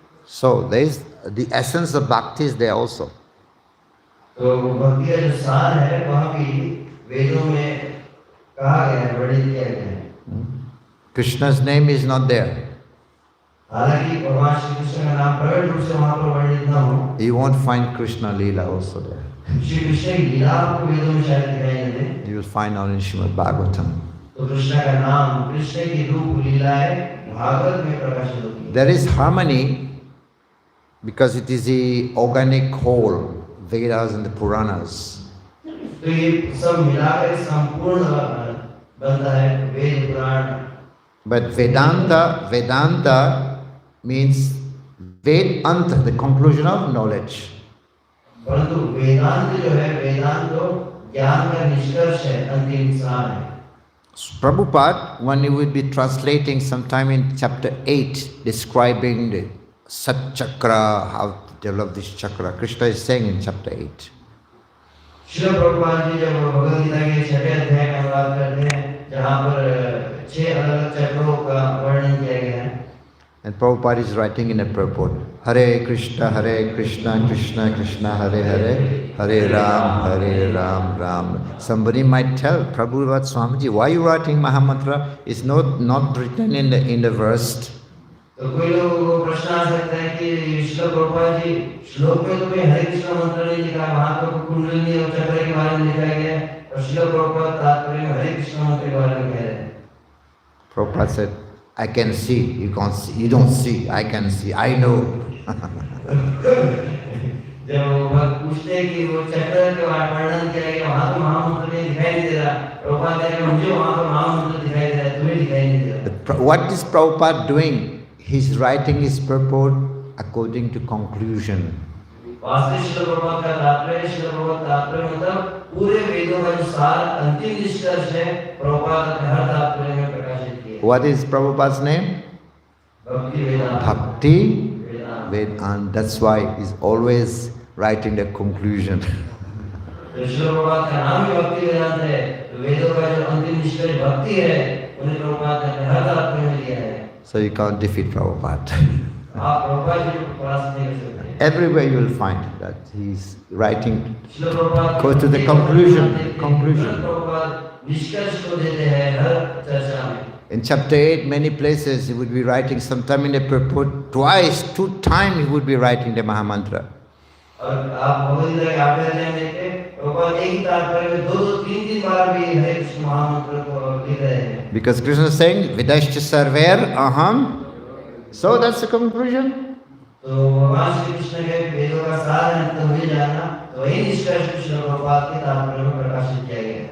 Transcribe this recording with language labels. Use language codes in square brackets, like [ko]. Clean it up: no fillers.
[en] So there is the essence of bhakti is there also. [hi] तो भक्ति का जो सार है वहाँ भी वेदों में कहा गया है, वर्णित किया गया है. [en] Krishna's name is not there. [hi] हालांकि भगवान श्री कृष्ण का नाम प्रकट रूप से वहाँ पर वर्णित न हो. [en] You won't find Krishna Leela also there. [hi] Shri Krishna की लीला आपको वेदों में शायद दिखाई न दे. [en] You will find only in Srimad Bhagavatam. [hi] तो कृष्ण का नाम, कृष्ण की रूप लीलाएं भागवत में प्रकाशित होती है. [en] There is harmony because it is the organic whole, Vedas and the Puranas. [hi] तो ये सब मिलाकर संपूर्ण बनता है Veda Purana. [en] But Vedanta means Vedanta, the conclusion of knowledge. [hi] परंतु वेदांत जो है, वेदांत तो ज्ञान का निष्कर्ष है, अंतिम सार है। [en] Prabhupada, when he would be translating sometime in chapter 8, describing the Sat Chakra, how to develop this chakra, Krishna is saying in chapter 8. [hi] Srila Prabhupada ji जब भगवद गीता के 6वें अध्याय का अनुवाद करते हैं, जहाँ पर 6 अलग चक्रों का वर्णन किया गया है। [en] And Prabhupada is writing in a purport, Hare Krishna, Krishna Krishna, Hare Hare, Hare Ram, Ram. Somebody might tell, Prabhupada Swamiji, why are you writing Mahamantra? It's not written in the verse. [hi] तो कोई लोगों को प्रश्न आ सकता है कि श्रील प्रभुपाद जी, श्लोक में तो कोई हरे कृष्ण मंत्र नहीं लिखा है, वहाँ तो कुंडलिनी और चक्र के बारे में लिखा गया है, और श्रील प्रभुपाद तात्पर्य में हरे कृष्ण मंत्र के बारे में कह रहे हैं। [en] Prabhupada said, I can see, you can't see, you don't see, I can see, I know. [hi] जब वो भक्त पूछते हैं कि वो चक्र के वर्णन किया गया, वहाँ तो महामंत्र नहीं दिखाई नहीं दे रहा, प्रभुपाद कह रहे हैं मुझे वहाँ पर महामंत्र दिखाई दे रहा है, तुम्हें दिखाई नहीं दे रहा। [en] What is Prabhupada doing? He's writing his purport according to conclusion. [hi] वास्तविक श्रील प्रभुपाद का तात्पर्य, श्रील प्रभुपाद तात्पर्य मतलब पूरे वेदों का जो सार अंतिम निष्कर्ष है, प्रभुपाद अपने हर तात्पर्य में प्रकाशित किया। [en] What is Prabhupada's name? [hi] भक्ति वेदांत। [en] Bhakti Vedanta. That's why he's always writing the conclusion. [hi] तो श्रील प्रभुपाद का नाम ही भक्ति वेदांत है, तो वेदों का जो अंतिम निष्कर्ष भक्ति है, उन्हें प्रभुपाद ने अपने हर तात्पर्य में लिया है। [en] So you can't defeat Prabhupada. [hi] आप प्रभुपाद जी को परास्त नहीं कर सकते। [en] Everywhere you will find that he's writing, [hi] Srila Prabhupada [en] go to the conclusion. [hi] Prabhupada निष्कर्ष को देते हैं हर चर्चा में। [en] In chapter 8, many places he would be writing, sometime in the purport, twice, 2 times he would be writing the Mahamantra. [hi] और आप भगवद गीता के 8वें अध्याय में देखते हैं, प्रभुपाद एक ही तात्पर्य में 2-2, 3-3 बार भी हरे कृष्ण महामंत्र को लिख रहे हैं। [en] Because Krishna is saying, [sa] Vidashcha sarver aham. [en] So that's the conclusion. [hi] तो भगवान श्री कृष्ण के वेदों का सार अंत मुझे जानना, तो वही निष्कर्ष कृष्ण प्रभुपाद के तात्पर्य में प्रकाशित किया गया है।